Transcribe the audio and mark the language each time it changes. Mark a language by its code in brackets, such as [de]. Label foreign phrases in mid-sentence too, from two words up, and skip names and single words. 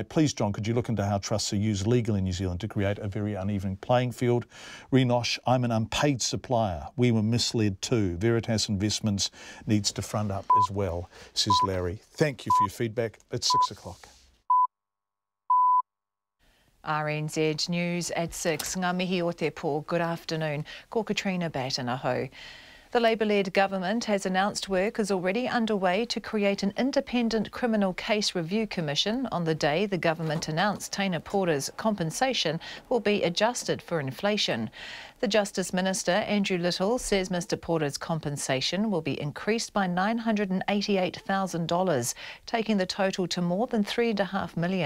[en] Please, John, could you look into how trusts are used legally in New Zealand to create a very uneven playing field? Renosh, I'm an unpaid supplier. We were misled too. Veritas Investments needs to front up as well, says Larry. Thank you for your feedback. It's 6 o'clock. RNZ News at 6. [mi] Ngā mihi o te pō. [en] Good afternoon. Ko Katrina Batanaho. The Labour-led government has announced work is already underway to create an independent criminal case review commission on the day the government announced Teina Pora's compensation will be adjusted for inflation. The Justice Minister, Andrew Little, says Mr Pora's compensation will be increased by $988,000, taking the total to more than $3.5 million.